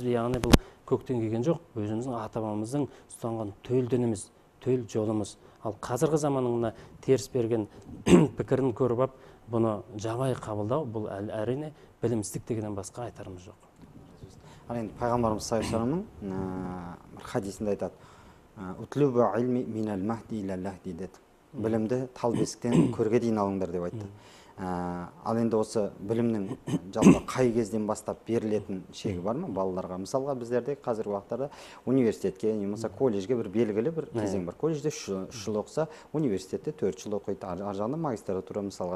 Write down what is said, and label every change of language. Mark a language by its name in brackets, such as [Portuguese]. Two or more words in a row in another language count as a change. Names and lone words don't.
[Kazakh] Яғни бұл көктен келген жоқ, өзіміздің ата-бабамыздың ұстанған төл дініміз, төл жолымыз. Ал қазіргі заманның мына теріс берген пікірін көріп ап, бұны жабай қабылдау, бұл әрине білімсіздік дегеннен басқа айтарымыз жоқ. Ал енді пайғамбарымыз [Arabic] صلى الله عليه وسلم [Kazakh] бір хадисінде айтады: [Arabic] "اطلبوا العلم من المهد إلى اللحد" [Kazakh] деді. Білімді тал бесіктен көрге дейін алыңдар деп айтты. Ал енді осы білімнің жалпы қай кезден бастап берілетін шегі бар ма балаларға? Мысалға біздерде қазіргі уақыттарда университетке немесе колледжге бір белгілі бір кезең бар. Колледжде 3 жыл оқыса, университетте 4 жыл оқиды, ар жағында магистратура мысалға.